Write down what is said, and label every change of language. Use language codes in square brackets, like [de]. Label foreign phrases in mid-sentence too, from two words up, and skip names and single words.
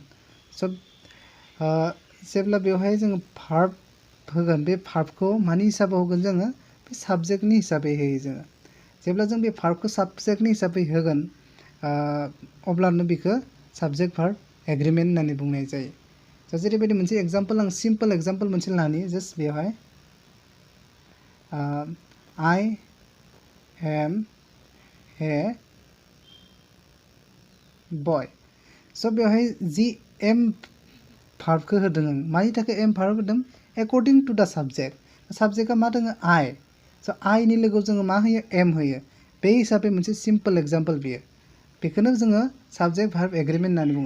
[brx] स' जेब्ला बेवहाय जोङो भार्ब होगोन, बे भार्बखौ मानि हिसाबाव होगोन जोङो? बे साबजेक्टनि हिसाबै होयो जोङो। जेब्ला जों बे भार्बखौ साबजेक्टनि हिसाबै होगोन अब्लानो बेखौ [en] subject verb agreement [brx] होननानै बुंनाय जायो। स' जेरैबायदि मोनसे एग्जाम्पल, आं [en] simple example [brx] मोनसे लानि। [en] जास्ट बेवहाय I am a boy। [brx] स' बेवहाय [en] the am verb [brx] होदों आं, मानि थाखाय [en] am verb [brx] होदों? [en] according to the subject. [brx] साबजेक्टआ मा दङ? I। स' आइनि लोगोआव जोङो मा होयो? एम होयो। बे हिसाबै मोनसे [en] simple example [brx] बियो। बेखौनो जोङो [en] subject verb agreement [brx] होननानै बुङो।